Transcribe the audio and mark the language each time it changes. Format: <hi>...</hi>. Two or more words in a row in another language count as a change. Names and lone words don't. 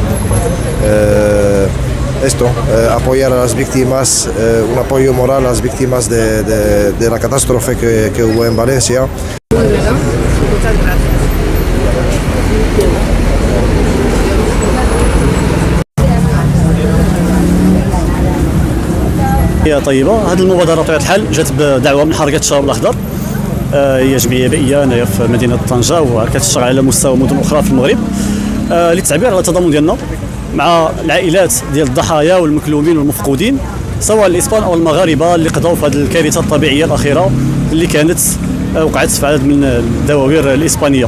<es>Apoyar a las víctimas, un apoyo moral a las víctimas de la catástrofe que hubo en Valencia. Muchas gracias.</es> <ar>هي طيبه. هذه المبادره بطبيعه الحال جات بدعوه من حركه الشباب الاخضر، هي جمعيه بيئيه هنايا في مدينه طنجه وكتشتغل على مستوى مدن اخرى في المغرب للتعبير على التضامن ديالنا مع العائلات ديال الضحايا والمكلومين والمفقودين، سواء الاسبان او المغاربه اللي قضوا في هذه الكارثه الطبيعيه الاخيره اللي كانت وقعت في عدد من الدواوير الاسبانيه.</ar>